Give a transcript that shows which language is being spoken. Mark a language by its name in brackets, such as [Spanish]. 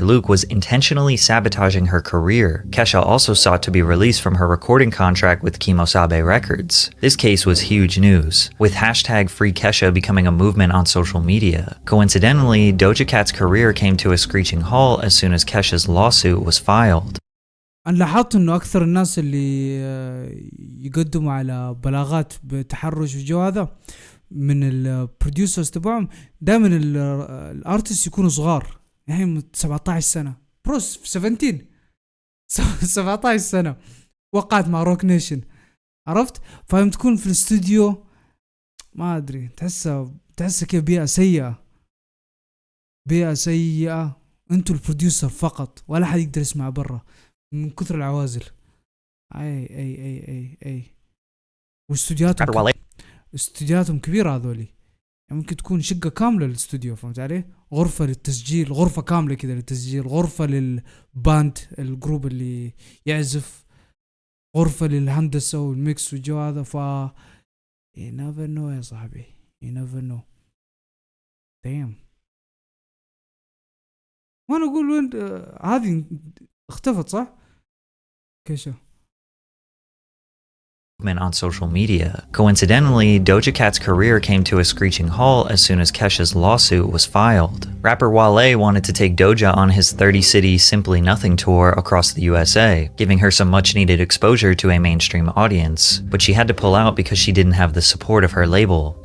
[English] Luke was intentionally sabotaging her career. Kesha also sought to be released from her recording contract with Kimosabe Records. This case was huge news, with hashtag #FreeKesha becoming a movement on social media. Coincidentally, Doja Cat's career came to a screeching halt as soon as Kesha's lawsuit was filed. [Arabic] أنا لاحظت إنه أكثر الناس اللي يقدموا على بلاغات بتحرش والجو هذا من البروديوسرز تبعهم دائما الارتست يكونوا صغار، يعني 17 سنة بروس في 17 17 سنة وقعت مع روك نيشن، عرفت؟ فهم تكون في الاستوديو ما أدري، تحسها كيف بيئة سيئة، بيئة سيئة. انتوا البروديوسر فقط ولا حد يقدر يسمع برا من كثر العوازل. اي واستوديوهاتهم كبيرة هذولي، يعني ممكن تكون شقة كاملة للاستوديو، فهمت علي؟ غرفة للتسجيل، غرفة كاملة كده للتسجيل، غرفة للباند الجروب اللي يعزف، غرفة للهندسة والميكس والجو هذا. [English] ف you never know [Arabic] يا صاحبي، [English] you never know. damn. [Arabic] وانا اقول وين هذه اختفت صح كيشة [English] on social media. Coincidentally, Doja Cat's career came to a screeching halt as soon as Kesha's lawsuit was filed. Rapper Wale wanted to take Doja on his 30-city Simply Nothing tour across the USA, giving her some much-needed exposure to a mainstream audience, but she had to pull out because she didn't have the support of her label.